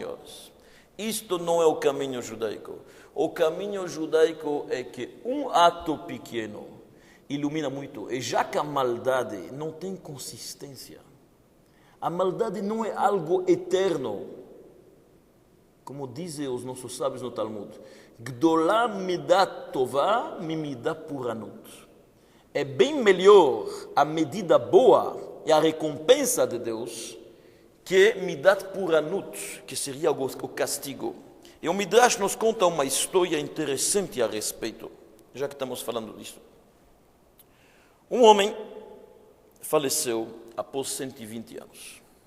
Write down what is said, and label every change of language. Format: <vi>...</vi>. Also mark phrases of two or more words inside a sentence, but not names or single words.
<pt>Isto não é o caminho judaico. O caminho judaico é que um ato pequeno ilumina muito. E já que a maldade não tem consistência, a maldade não é algo eterno. Como dizem os nossos sábios no Talmud,</pt> <he>גדולה מדת טובה ממדת פורענות.</he> <pt>É bem melhor a medida boa e a recompensa de Deus que</pt> <he>מדת פורענות,</he> <pt>que seria o castigo. E o Midrash nos conta uma história interessante a respeito, já que estamos falando disso. Um homem faleceu após 120 anos.</pt>